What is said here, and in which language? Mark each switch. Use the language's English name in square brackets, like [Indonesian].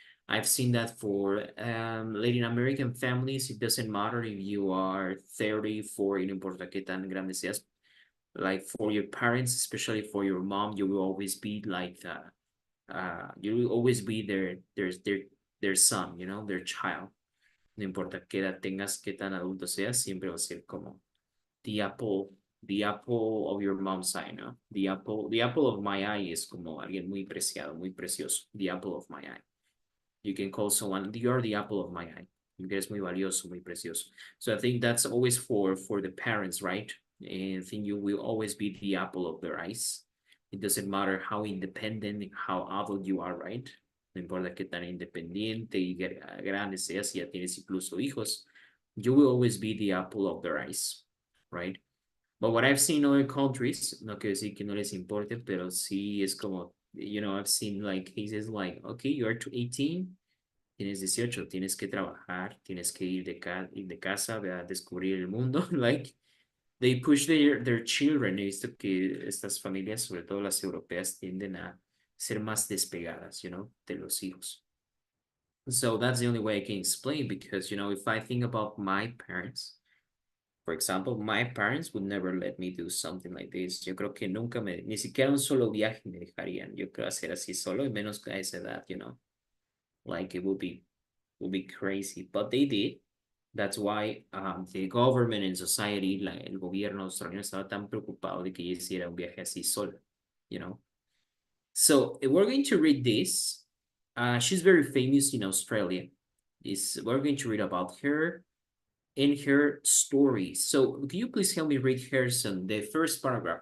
[English] I've seen that for Latin American families, it doesn't matter if you are 30, 40, [Spanish] no importa qué tan grande seas. [English] Like for your parents, especially for your mom, you will always be like you will always be their son, you know, their child. [Spanish] No importa qué edad tengas, qué tan adulto seas, siempre va a ser como [English] the apple of your mom's eye, [Spanish] ¿no? [English] The apple of my eye [Spanish] es como alguien muy preciado, muy precioso. [English] The apple of my eye. You can call someone, you're the apple of my eye. [Spanish] Eres muy valioso, muy precioso. [English] So I think that's always for the parents, right? And I think you will always be the apple of their eyes. It doesn't matter how independent, how adult you are, right? [Spanish] No importa qué tan independiente y grande seas, si ya tienes incluso hijos, [English] you will always be the apple of their eyes, [Spanish] right? [English] But what I've seen in other countries, [Spanish] no quiero decir que no les importe, pero sí es como, [English] you know, I've seen like cases like, okay, you are 18, [Spanish] tienes 18, tienes que trabajar, tienes que ir de casa, a descubrir el mundo, [English] like, they push their children. [Spanish] He visto que estas familias, sobre todo las europeas, tienden a ser más despegadas, you know, de los hijos. [English] So that's the only way I can explain, because, you know, if I think about my parents, for example, my parents would never let me do something like this. [Spanish] Yo creo que nunca ni siquiera un solo viaje me dejarían. Yo creo hacer así solo, y menos a esa edad, you know. [English] Like it would be crazy, but they did. That's why the government and society, [Spanish] el gobierno australiano estaba tan preocupado de que ella hiciera un viaje así sola, you know. [English] So we're going to read this. She's very famous in Australia. We're going to read about her and her story. So can you please help me read Harrison, the first paragraph?